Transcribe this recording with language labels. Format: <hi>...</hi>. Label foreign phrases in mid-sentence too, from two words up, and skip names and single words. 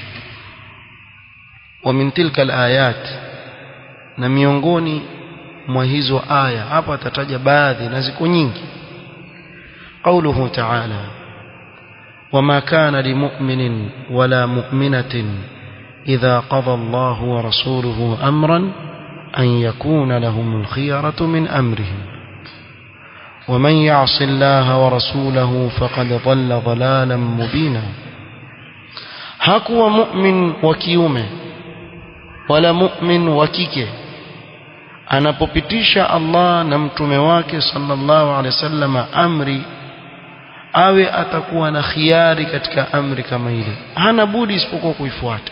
<ar>ومن تلك الآيات,</ar> <sw>na miongoni mwa hizo aya hapa atataja baadhi na ziko nyingi.</sw> <ar>قوله تعالى وما كان لمؤمن ولا مؤمنة إذا قضى الله ورسوله أمرا أن يكون لهم الخيرة من أمرهم ومن يعص الله ورسوله فقد ضل ضلالا مبينا.</ar> <sw>hakuwa mu'min wa kiume wala mu'min wa kike anapopitisha Allah na mtume wake</sw> <ar>صلى الله عليه وسلم</ar> <sw>amri, awe atakuwa na khiari katika amri kama ile, hana budi isipokuwa kuifuata.</sw>